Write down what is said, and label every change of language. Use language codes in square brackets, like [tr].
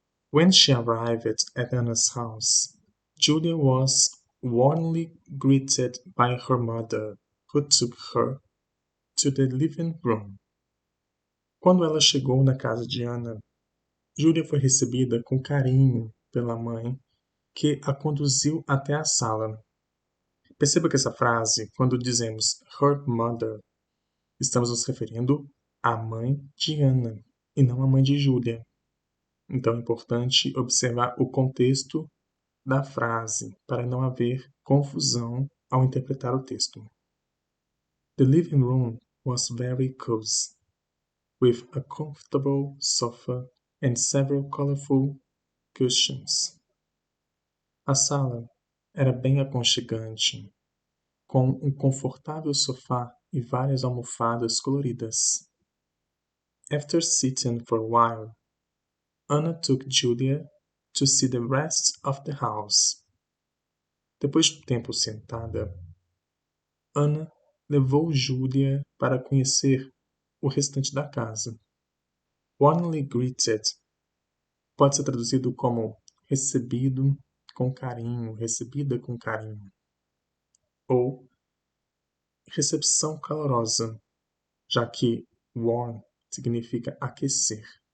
[en] When she arrived at Anna's house, Julia was warmly greeted by her mother, who took her to the living room. [pt] Quando ela chegou na casa de Anna, Julia foi recebida com carinho pela mãe, que a conduziu até a sala. Perceba que essa frase, quando dizemos [en] her mother, [pt] estamos nos referindo à mãe de Anna e não à mãe de Julia. Então é importante observar o contexto da frase para não haver confusão ao interpretar o texto. [en] The living room was very cozy, with a comfortable sofa and several colorful cushions. [pt] A sala era bem aconchegante, com um confortável sofá e várias almofadas coloridas. [en] After sitting for a while, Anna took Julia to see the rest of the house. [pt] Depois de um tempo sentada, Anna levou Julia para conhecer o restante da casa. [en] Warmly greeted [pt] pode ser traduzido como recebido com carinho, recebida com carinho, ou recepção calorosa, já que warm significa aquecer.